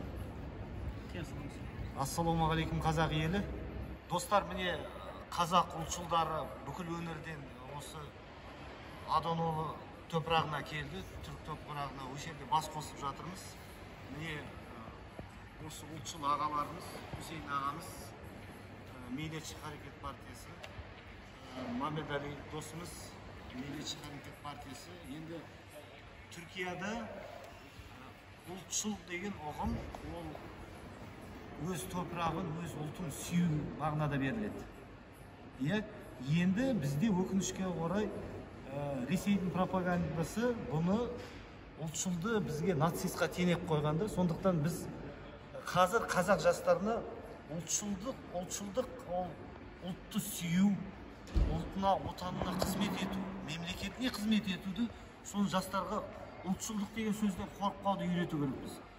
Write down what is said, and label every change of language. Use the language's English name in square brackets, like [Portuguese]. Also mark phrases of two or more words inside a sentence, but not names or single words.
[Kazakh] Ассалаумағалейкум қазақ елі. Достар, міне қазақ ұлтшылдары бүкіл өңірден осы Адонолы топырағына келді. Түрік топырағына осы жерде бас қосып жатырмыз. Міне осы ұлтшыл ағаларымыз, Хусейн ағамыз, [Turkish] Milliyetçi Hareket Partiyası, Mehmet Ali dostumuz, Milliyetçi Hareket Partiyası. [Kazakh] Енді Türkiye'de ұлтшыл деген ұғым, ол өз топырағын, өз ұлтын сүю мағынада беріледі. Енді бізде өкінішке орай Ресейдің пропагандасы бұны ұлтшылды бізге нацистқа теңеп қойғанда, сондықтан біз қазір қазақ жастарына ұлтшылдық ол ұлтты сүю, ұлтына, отанына қызмет ету, мемлекетіне қызмет етуді, соны жастарға ұлтшылдық деген сөзден қорықпауды үйрету керекпіз.